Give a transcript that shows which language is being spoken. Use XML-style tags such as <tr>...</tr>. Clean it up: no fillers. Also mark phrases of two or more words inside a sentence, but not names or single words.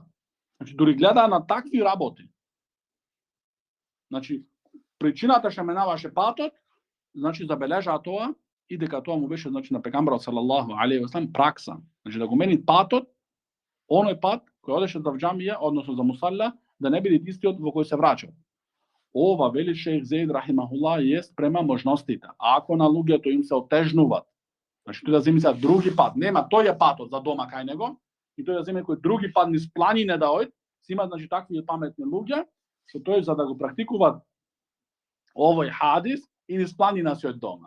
<mk>Значи, дури гледаа на такви работи. Значи, причината што менаваше патот, значи забележаа тоа и дека тоа му беше значи на пегамберот</mk> <ar>صلى الله عليه وسلم</ar> <mk>пракса. Значи да го мени патот, оној пат кој одеше за џамија, односно за мусалла, да не биде истиот во кој се враќа. Ова вели шејх Зеид рахимахуллах е спрема можностите. Ако на луѓето им се отежнуваат, значи тој да земи се други пат, нема тој е патот за дома кај него, и тој да земи кој други пат низ планине да ојд, си има значи такви паметни луѓе, што тој за да го практикуваат овој хадис и низ планина си од дома.</mk>